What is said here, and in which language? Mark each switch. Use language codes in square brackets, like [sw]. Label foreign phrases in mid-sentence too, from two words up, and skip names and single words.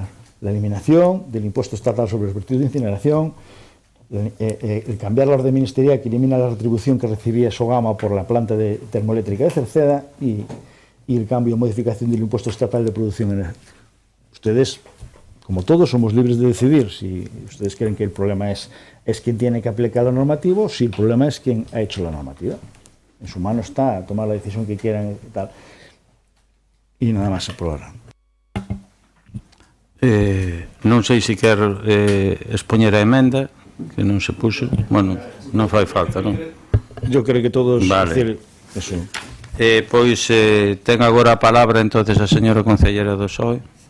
[es] La eliminación del impuesto estatal sobre los vertidos de incineración, el cambiar la orden ministerial que elimina la retribución que recibía Sogama por la planta termoeléctrica de Cerceda y el cambio o modificación del impuesto estatal de producción energética. Ustedes, como todos, somos libres de decidir si ustedes creen que el problema es quien tiene que aplicar la normativa o si el problema es quien ha hecho la normativa. En su mano está tomar la decisión que quieran y tal. Y nada más aprobarán. [gl] Non sei se quer expoñer a emenda que non se puxo, bueno, non fai falta, non? [es] Yo creo que todos, vale. Decir, eso. [gl] Pois ten agora a palabra entonces a señora concelleira do PSOE.